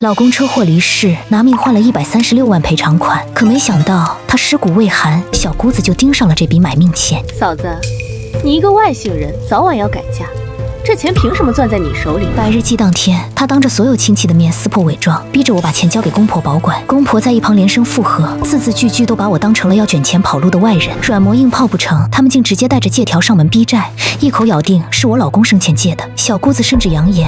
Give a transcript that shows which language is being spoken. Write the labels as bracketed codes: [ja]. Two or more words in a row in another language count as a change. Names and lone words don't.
[zh] 老公車禍離世，拿命換了136萬賠償款，可沒想到他屍骨未寒，小姑子就盯上了這筆買命錢。嫂子，你一個外姓人，早晚要改嫁，這錢憑什麼攥在你手裡？百日祭當天，他當着所有親戚的面撕破偽裝，逼着我把錢交給公婆保管。公婆在一旁連聲附和，字字句句都把我當成了要卷錢跑路的外人。軟磨硬泡不成，他們竟直接帶着借條上門逼債，一口咬定是我老公生前借的。小姑子甚至扬言，